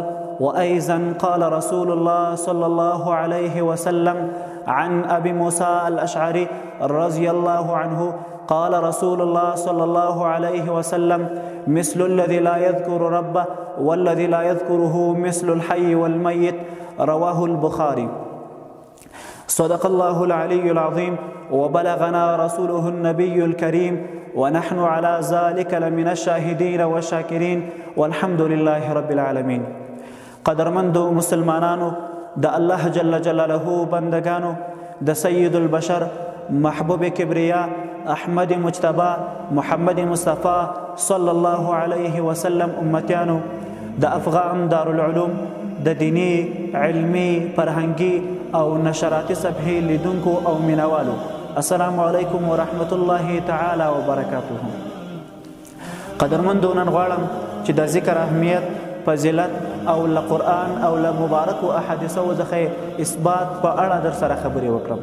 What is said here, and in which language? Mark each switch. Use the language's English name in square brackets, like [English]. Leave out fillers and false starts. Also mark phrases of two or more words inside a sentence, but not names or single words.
[Arabic] وأيضا قال رسول الله صلى الله عليه وسلم عن أبي موسى الأشعري رضي الله عنه قال رسول الله صلى الله عليه وسلم: مثل الذي لا يذكر ربه والذي لا يذكره مثل الحي والميت. رواه البخاري. صدق الله العلي العظيم وبلغنا رسوله النبي الكريم ونحن على ذلك لمن الشاهدين والشاكرين والحمد لله رب العالمين. [Pashto] قدرمندو مسلمانانو، د الله [Arabic] جل جلاله [Pashto] بندگانو، د [Arabic] سید البشر [Pashto] محبوب کبریا احمد مجتبی محمد مصطفی [Arabic] صلی الله علیه وسلم [Pashto] امتیانو، د افغان دارالعلوم د دینی علمی فرهنگی او نشراتي صفحې لیدونکو او مینوالو، [Arabic] السلام علیکم ورحمت الله تعالی وبرکاته. [Pashto] قدرمندو، نن غواړم چې د ذکر اهمیت، فضیلت او له قرآن او له مبارکو احادیثو څخه اثبات په اړه در سره خبرې وکړم.